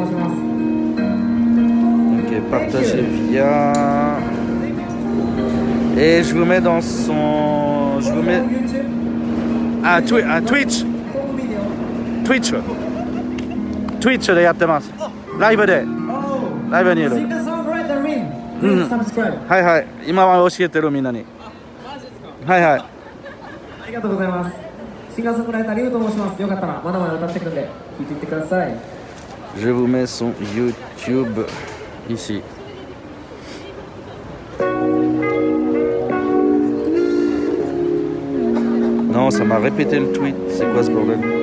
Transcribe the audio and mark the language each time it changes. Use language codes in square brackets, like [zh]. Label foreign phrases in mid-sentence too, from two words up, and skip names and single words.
[fr] Ok, partager via... Et je vous mets dans son... Je vous mets... [ja] Twitch Twitch でやってます。ライブで。ライブにいる。はいはい。今は教えてるみんなに。はいはい。ありがとうございます。シンガーソングライターリュウと申します。よかったらまだまだ歌ってくるんで聞いていってください。 [fr] Je vous mets son YouTube ici. Non, ça m'a répété le tweet. C'est quoi ce bordel?